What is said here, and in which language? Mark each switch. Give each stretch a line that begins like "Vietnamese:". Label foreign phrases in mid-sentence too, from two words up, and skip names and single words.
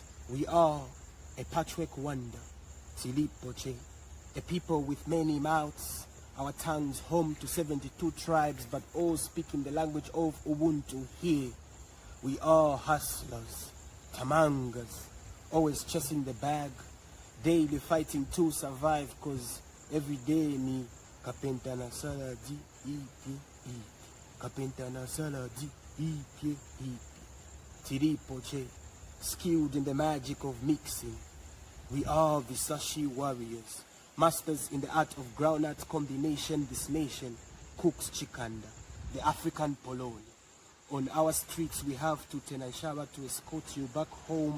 English: We are a patchwork wonder, Tilipoche, a people with many mouths, our tongues home to 72 tribes, but all speaking the language of Ubuntu here. We are hustlers, tamangas, always chasing the bag, daily fighting to survive, cause every day
Nyanja: ni kapenta na saladi ipi ipi, kapenta na saladi ipi ipi.
English: Tiripoche, skilled in the magic of mixing. We are the Sashi warriors, masters in the art of groundnut combination. This nation cooks chikanda, the African polony. On our streets, we have to Tenanshaba to escort you back home.